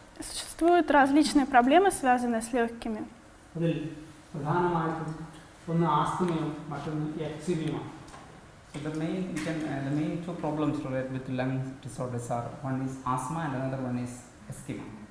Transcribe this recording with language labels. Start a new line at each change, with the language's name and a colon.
Russian: Существуют различные проблемы, связанные с легкими.
Malayalam: അതിൽ പ്രധാനമായിട്ടും ഒന്ന് ആസ്തമയും മറ്റൊന്ന് എക്സിമയുമാണ്.
English: So the main two problems related with lung disorders are, one is asthma and another one is eczema.